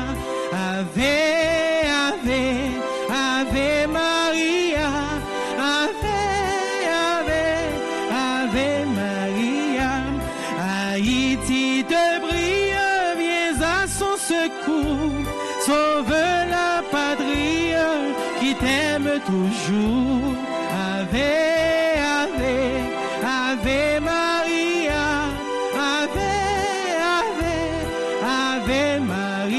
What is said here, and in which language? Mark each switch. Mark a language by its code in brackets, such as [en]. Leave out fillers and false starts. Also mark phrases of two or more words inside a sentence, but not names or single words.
[la] Ave, Ave, Ave Maria, Ave, Ave, Ave Maria. [fr] Haïti te brille, viens à son secours, sauve la patrie qui t'aime toujours. [la] Ave, Ave, Ave Ave Maria, Ave, Ave, Ave Maria.